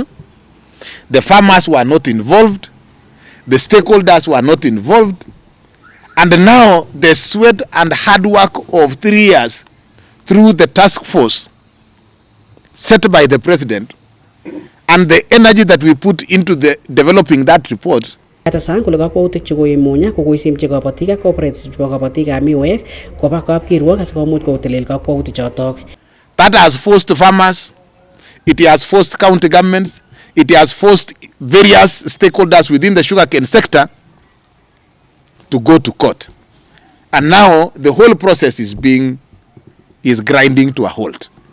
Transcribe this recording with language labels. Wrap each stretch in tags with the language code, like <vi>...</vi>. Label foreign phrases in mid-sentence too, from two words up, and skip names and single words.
<en>The farmers were not involved. The stakeholders were not involved. And now the sweat and hard work of 3 years through the task force set by the president and the energy that we put into developing that report.</en> <kln>Sang kole kakwautik chekoib Munya kokoisimchi kabatik ak cooperatives chebo kabatikab miwek koba kapkirwok asikomuch kotelel kakwautik chotok.</kln> <en>That has forced farmers, it has forced county governments, it has forced various stakeholders within the sugarcane sector to go to court. And now the whole process is grinding to a halt.</en>